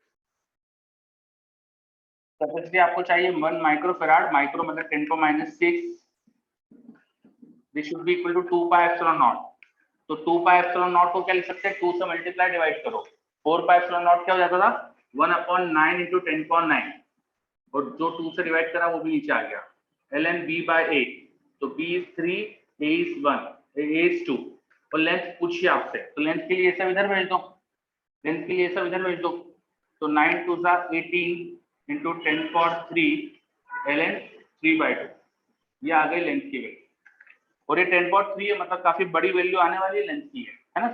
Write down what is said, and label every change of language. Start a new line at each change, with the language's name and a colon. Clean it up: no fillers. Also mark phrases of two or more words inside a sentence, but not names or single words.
Hindi: कैपेसिटी आपको चाहिए 1 माइक्रोफेराड, माइक्रो मतलब 10⁻⁶,
English: this should be equal to 2 pi epsilon naught.
Hindi: तो
English: 2 pi epsilon naught
Hindi: को क्या लिख सकते हैं, 2 से
English: multiply divide
Hindi: करो,
English: 4 pi epsilon naught
Hindi: क्या हो जाता था 1/9 इंटू 10⁹, और जो 2 से डिवाइड करा वो भी नीचे आ गया, ln b बाय a, तो
English: b is 3, a is 1, a is 2,
Hindi: और लेंथ पूछिए आपसे, तो लेंथ के लिए ये सब इधर भेज दो, लेंथ के लिए ये सब इधर भेज दो, तो 9 2 18 इंटू 10⁻³ ln 3/2, ये आ गई लेंथ की वैल्यू, और ये 10⁻³ है, मतलब काफी बड़ी वैल्यू आने वाली है लेंथ की, है ना।